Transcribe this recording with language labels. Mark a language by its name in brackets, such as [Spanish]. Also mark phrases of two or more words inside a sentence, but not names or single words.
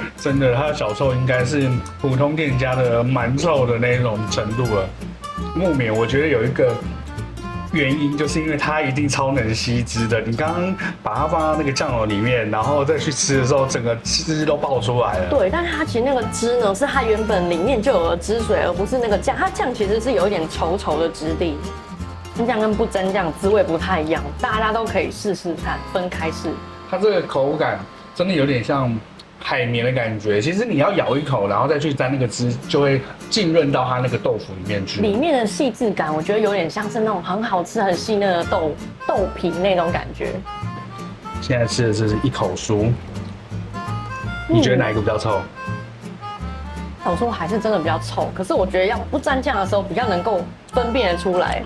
[Chinese] 真的，它的小臭應該是普通店家的蠻臭的那種程度了。木棉我覺得有一個原因，就是因為它一定超能吸汁的。你剛剛把它放到那個醬油裡面，然後再去吃的時候，整個汁都爆出來了。對，但是它其實那個汁呢，是它原本裡面就有的汁水，而不是那個醬。它醬其實是有一點稠稠的質地。蒸醬跟不蒸醬滋味不太一樣，大家都可以試試看，分開試。它這個口感真的有點像海綿的感覺，其實你要咬一口，然後再去沾那個汁，就會浸潤到它那個豆腐裡面去。裡面的細緻感，我覺得有點像是那種很好吃、很細嫩的豆皮那種感覺。現在吃的是一口酥，你覺得哪一個比較臭？我說還是真的比較臭，可是我覺得要不沾醬的時候比較能夠分辨得出來。